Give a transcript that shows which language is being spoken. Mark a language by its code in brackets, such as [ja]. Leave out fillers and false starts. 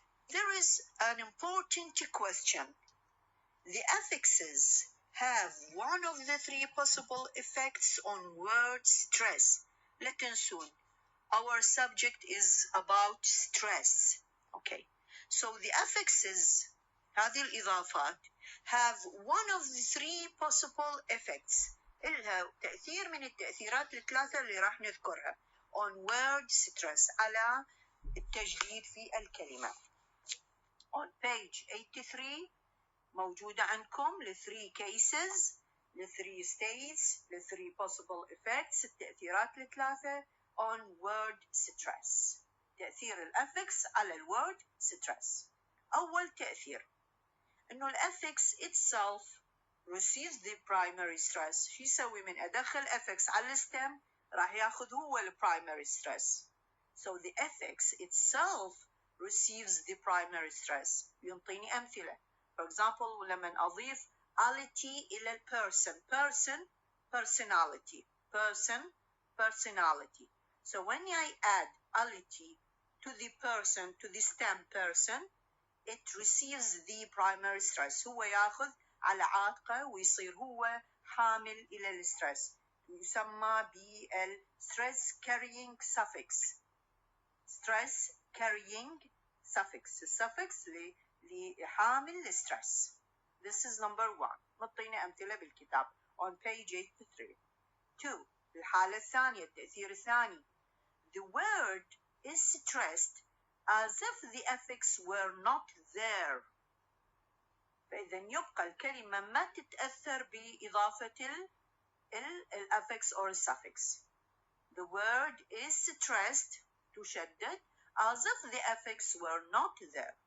[en] There is an important question. The affixes have one of the three possible effects on word stress. [ar] لا تنسون, [en] our subject is about stress. Okay, so the affixes, [ar] هذه الإضافات, [en] have one of the three possible effects. [ar] إلها تأثير من التأثيرات الثلاثة اللي راح نذكرها [en] on word stress, [ar] على التجديد في الكلمة. [en] On page 83 [ar] موجودة عندكم [en] the three cases the three states, the three possible effects, [ar] التأثيرات الثلاثة [en] on word stress. [ar] تأثير الأفكس على ال [en] word stress. [ar] أول تأثير إنه الأفكس [en] itself receives the primary stress. [ar] شو يسوي من أدخل أفكس على الستم راح ياخذ هو primary stress. [en] So the affix itself receives the primary stress. [ar] ينطيني أمثلة. [en] For example [ar] لما أضيف [en] ality [ar] إلى [en] person, personality, personality. So when I add ality to the person, to the stem person, it receives the primary stress. [ar] هو ياخذ على عاتقه ويصير هو حامل إلى الستريس. يسمى بال [en] stress carrying suffix. stress carrying suffix. [ar] السفكس لحامل الستريس. [en] This is number one. [ar] مطينا أمثلة بالكتاب [en] on page 83. 2. [ar] الحالة الثانية التأثير الثاني. [en] The word is stressed as if the affix were not there. [ar] فإذا يبقى الكلمة ما تتأثر بإضافة الأفكس [en] or suffix. The word is stressed [ar] تشدد [en] as if the affix were not there.